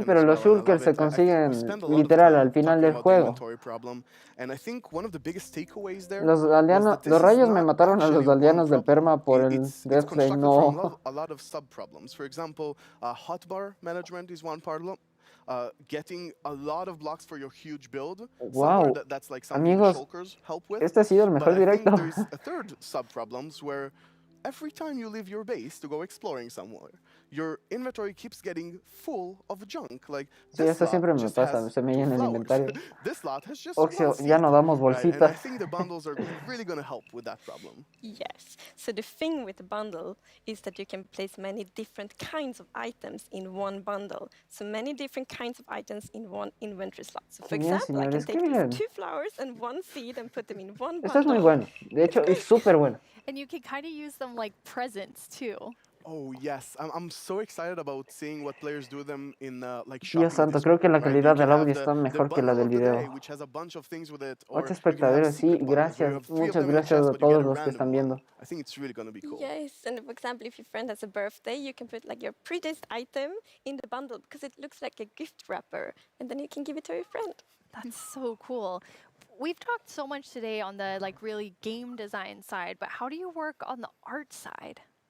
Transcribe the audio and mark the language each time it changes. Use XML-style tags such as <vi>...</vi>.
<es>Sí, pero los shulkers se consiguen literal al final del juego. Los rayos me mataron a los aldeanos del perma por el Death Ray, no.</es> <en>A lot of sub-problems. For example, hotbar management is one problem. Getting a lot of blocks for your huge build. Wow. That's like something</en> <es>Amigos,</es> <en>shulkers help with.</en> <es>este ha sido el mejor directo.</es> <en>There's a third sub-problems where every time you leave your base to go exploring somewhere, your inventory keeps getting full of junk. Like</en> <es>sí, eso siempre me pasa, se me llena el inventario. Oxio, ya no damos bolsitas.</es> <en>Right? And I think the bundles are really going to help with that problem. Yes. So the thing with the bundle is that you can place many different kinds of items in one bundle. So many different kinds of items in one inventory slot. So for example, I can take these 2 flowers and 1 seed and put them in one bundle.</en> <es>Esto es muy bueno. De hecho, es súper bueno.</es> <en>And you can kind of use them like presents too. Oh yes, I'm so excited about seeing what players do them in like</en> <es>Dios santo, creo que la calidad del audio está mejor que la del video. 8 espectadores, sí, gracias, muchas gracias a todos los que están viendo.</es> <en>I think it's really going to be cool. Yes, and for example, if your friend has a birthday, you can put like your prettiest item in the bundle because it looks like a gift wrapper, and then you can give it to your friend. That's so cool. We've talked so much today on the like really game design side, but how do you work on the art side?</en>